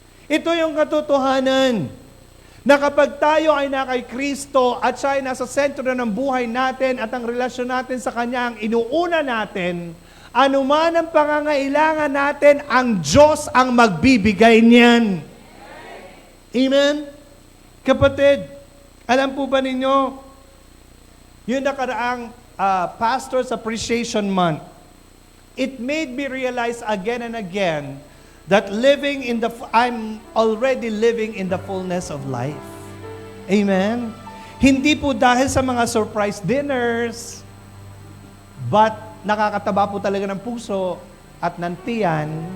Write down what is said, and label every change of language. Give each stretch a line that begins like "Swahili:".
Filipino: Ito yung katotohanan na kapag tayo ay na kay Kristo at siya ay nasa sentro ng buhay natin at ang relasyon natin sa Kanya ang inuuna natin, anuman ang pangangailangan natin, ang Diyos ang magbibigay niyan. Amen? Kapatid, alam po ba ninyo, yung nakaraang
English: Pastor's Appreciation Month, it made me realize again and again that I'm already living in the fullness of life. Amen?
Filipino: Hindi po dahil sa mga surprise dinners, but nakakataba po talaga ng puso at ng tiyan.